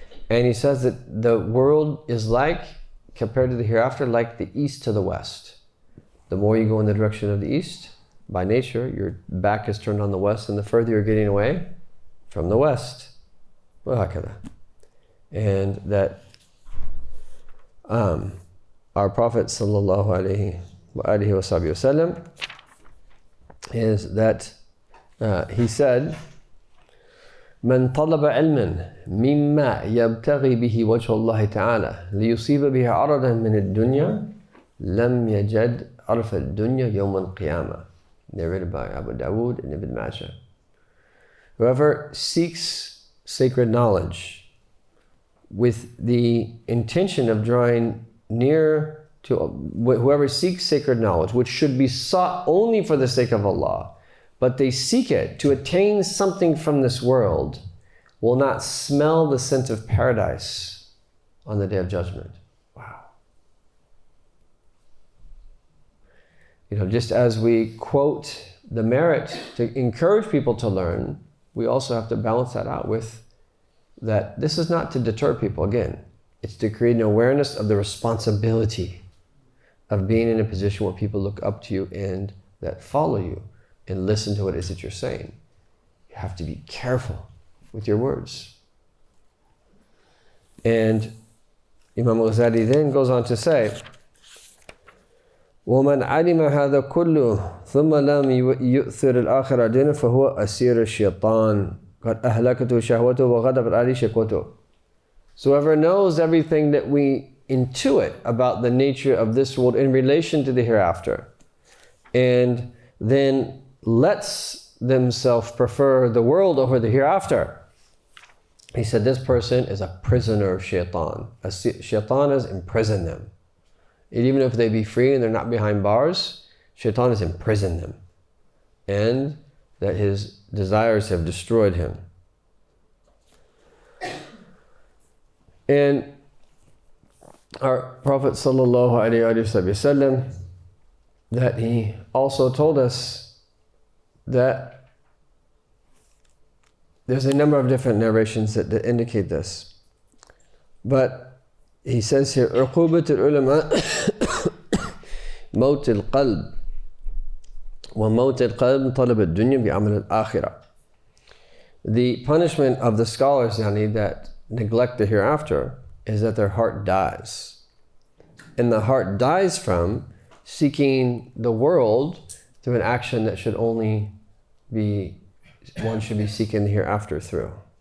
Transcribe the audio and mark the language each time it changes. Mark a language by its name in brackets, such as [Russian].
[English] And he says that the world is like, compared to the hereafter, like the east to the west. The more you go in the direction of the east, by nature, your back is turned on the west, and the further you're getting away from the west. And that our Prophet sallallahu alaihi wasallam is that he said, [Arabic] من طلب علما مما يبتغي به وجه الله تعالى ليصيب به عرضا من الدنيا لم يجد عرف الدنيا يوم القيامة. [English] Narrated by Abu Dawood and Ibn Majah. Whoever seeks sacred knowledge with the intention of drawing near to, whoever seeks sacred knowledge, which should be sought only for the sake of Allah, but they seek it to attain something from this world, will not smell the scent of paradise on the Day of Judgment. Wow. Just as we quote the merit to encourage people to learn, we also have to balance that out with that this is not to deter people. Again, it's to create an awareness of the responsibility of being in a position where people look up to you and that follow you and listen to what it is that you're saying. You have to be careful with your words. And Imam al-Ghazali then goes on to say, [Arabic] وَمَنْ عَلِمَ هَذَا كُلُّهُ ثُمَّ لَمْ يُؤْثِرِ الْآخِرَ دِينًا فَهُوَ أَسِيرُ الشَّيْطَانِ قَدْ أَهْلَكَتُهُ شَهْوَتُهُ وَغَضَبَتْ عَلَيْهِ شَهْوَتُهُ. [English] So whoever knows everything that we intuit about the nature of this world in relation to the hereafter, and then lets themselves prefer the world over the hereafter, he said this person is a prisoner of shaitan. Shaitan has imprisoned them. And even if they be free and they're not behind bars, shaitan has imprisoned them, and that his desires have destroyed him. And our Prophet sallallahu alaihi wasallam, that he also told us that there's a number of different narrations that indicate this. But he says here, [Arabic] عقوبة العلماء موت القلب وموت القلب طلب الدنيا بعمل الآخرة. [English] The punishment of the scholars, that neglect the hereafter, is that their heart dies. And the heart dies from seeking the world through an action that should only be, one should be seeking the hereafter through.